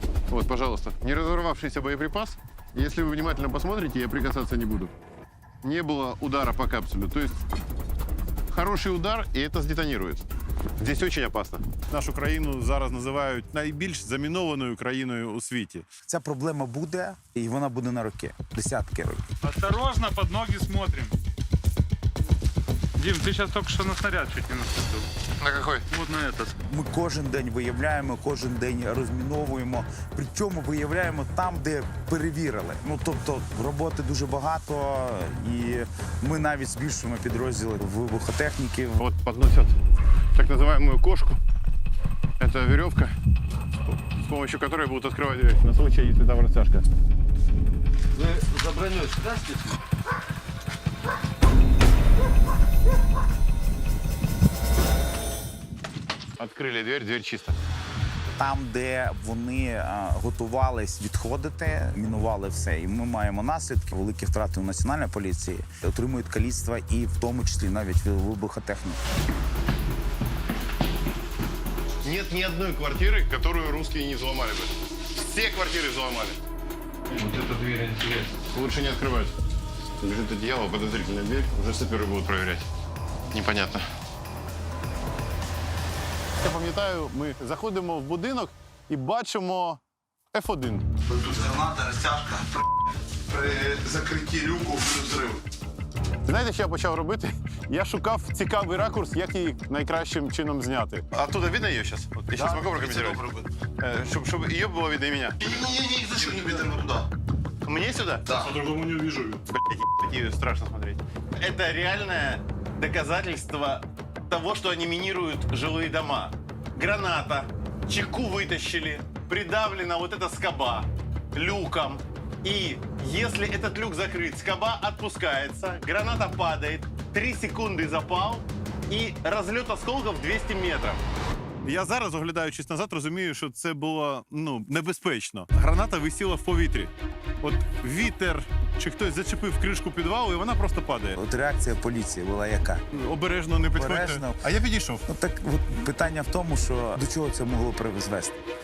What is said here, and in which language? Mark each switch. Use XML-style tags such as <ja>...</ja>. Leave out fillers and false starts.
<ru>Вот, пожалуйста, не разорвавшийся боеприпас. Если вы внимательно посмотрите, я прикасаться не буду. Не было удара по капсуле. То есть хороший удар, и это сдетонирует. Здесь очень опасно.</ru> <uk>Нашу країну зараз називають найбільш замінованою країною у світі. Ця проблема буде, і вона буде на роки, десятки років.</uk> <ru>Осторожно, под ноги смотрим. Дим, ты сейчас только что на снаряд чуть не наступил. На какой? Вот на этот.</ru> <uk>Ми кожен день виявляємо, кожен день розміновуємо. Причому виявляємо там, де перевірили. Ну, тобто, роботи дуже багато, і ми навіть збільшуємо підрозділи вибухотехніків.</uk> <ru>Вот подносят так называемую кошку. Это веревка, с помощью которой будут открывать дверь на случай, если там растяжка.</ru> <uk>Ви за броньою сюди?</uk> <ru>Открыли дверь, дверь чиста.</ru> <uk>Там, де вони готувались відходити, мінували все. І ми маємо наслідки, великі втрати у національної поліції, отримують каліцтва і в тому числі навіть вибухотехніки.</uk> <ru>Нет ни одной квартиры, которую русские не взломали бы. Все квартиры взломали. Вот эта дверь интересна. Лучше не открывать. Лежит одеяло, подозрительная дверь. Уже саперы будут проверять. Непонятно.</ru> <uk>Я пам'ятаю, ми заходимо в будинок і бачимо F1. Тут граната, розтяжка. При закритті люку взрив. Знаєте, що я почав робити? Я шукав цікавий ракурс, як її найкращим чином зняти. А оттуда видно її зараз? От я зараз можу прокоментувати? Щоб її було видно і мене.</uk> <ru>Не, зачем не видно туди? Мне сюда? Да. По-другому не увижу. Блядь, страшно смотреть. Это реальное доказательство того, что они минируют жилые дома. Граната, чеку вытащили, придавлена вот эта скоба люком. И если этот люк закрыт, скоба отпускается, граната падает, 3 секунды запал и разлет осколков 200 метров.</ru> <uk>Я зараз, оглядаючись назад, розумію, що це було небезпечно. Граната висіла в повітрі. От вітер чи хтось зачепив кришку підвалу, і вона просто падає. От реакція поліції була яка? Обережно, не підходьте. Обережно. А я підійшов. Ну, так от питання в тому, що до чого це могло призвести.</uk>